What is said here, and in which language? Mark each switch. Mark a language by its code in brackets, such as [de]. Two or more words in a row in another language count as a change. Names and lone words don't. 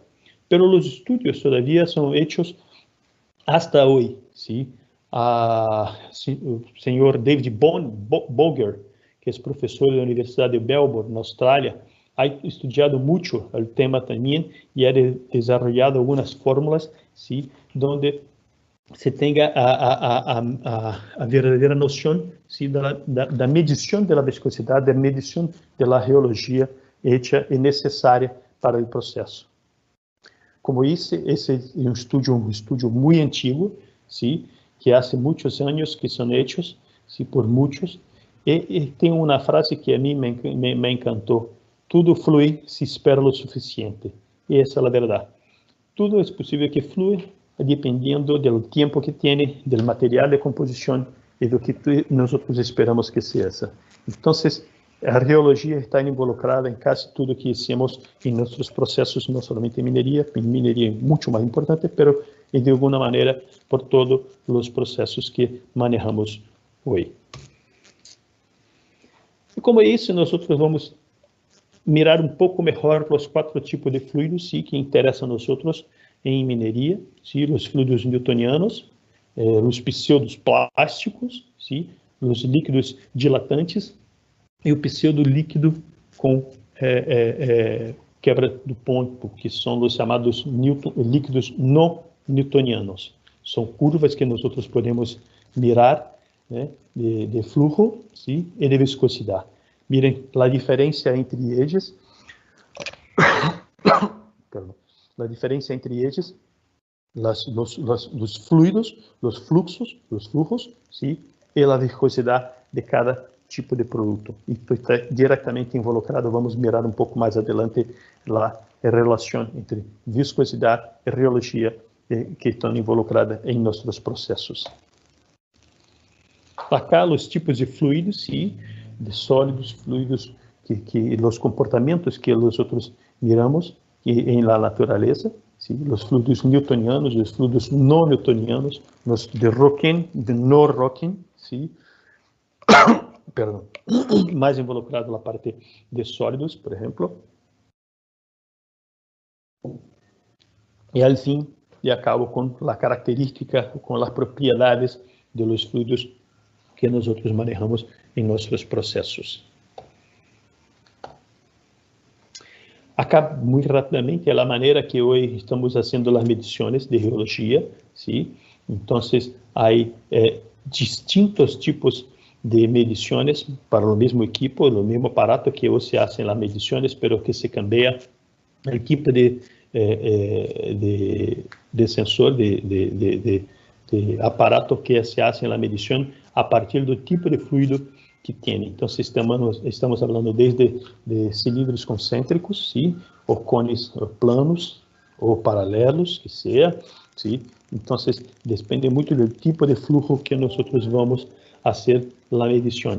[es] Pero los estudios todavía son hechos hasta hoy, ¿sí? El señor David Boger, que es profesor de la Universidad de Melbourne, en Australia, ha estudiado mucho el tema también y ha desarrollado algunas fórmulas, ¿sí? Donde se tenga [pt] a verdadeira noção, sim, da medição da viscosidade, da medição da geologia hecha e necessária para o processo. Como esse é um estudo muito antigo, sim, que há muitos anos que são hechos, sim, por muitos, e tem uma frase que a mim me encantou: tudo flui se espera o suficiente. E essa é a verdade. Tudo é possível que flua, [es] dependiendo del tiempo que tiene, del material de composición y de lo que nosotros esperamos que sea esa. Entonces, la geología está involucrada en casi todo lo que hacemos en nuestros procesos, no solamente en minería es mucho más importante, pero de alguna manera por todos los procesos que manejamos hoy. Y como eso, nosotros vamos a mirar un poco mejor los 4 tipos de fluidos, sí, que interesan a nosotros [pt] em mineria, sim, os fluidos newtonianos, os pseudos plásticos, sim, os líquidos dilatantes e o pseudo líquido com quebra do ponto, que são os chamados líquidos não newtonianos. São curvas que nós podemos mirar, né, de fluxo, sim, e de viscosidade. Mirem a diferença entre eles. Perdão. [es] La diferencia entre ellos, los fluidos, los flujos, ¿sí? Y la viscosidad de cada tipo de producto. Y está directamente involucrado, vamos a mirar un poco más adelante la relación entre viscosidad y geología que están involucradas en nuestros procesos. Acá los tipos de fluidos, ¿sí? De sólidos, fluidos, que los comportamientos que nosotros miramos em la natureza, ¿sí? Los fluidos newtonianos, los fluidos no newtonianos, los de Röntgen, de no Röntgen, ¿sí? [pt] Perdão, mais involucrado na parte de sólidos, por exemplo. E al fim, e acabo com a característica, com as propriedades de [es] los fluidos [pt] que nós manejamos em nossos processos. Acá, muito rapidamente, é a maneira que hoje estamos fazendo as medições de geologia, ¿sí? Então, há distintos tipos de medições para o mesmo equipo, o mesmo aparato que hoje se fazem as medições, pero que se cambia o equipo de sensor, de aparato que se fazem a medição a partir do tipo de fluido que tem. Então, estamos falando desde de cilindros concêntricos, sim, ou cones planos, ou paralelos, que seja, sim. Então, depende muito do tipo de fluxo que nós vamos fazer a medição.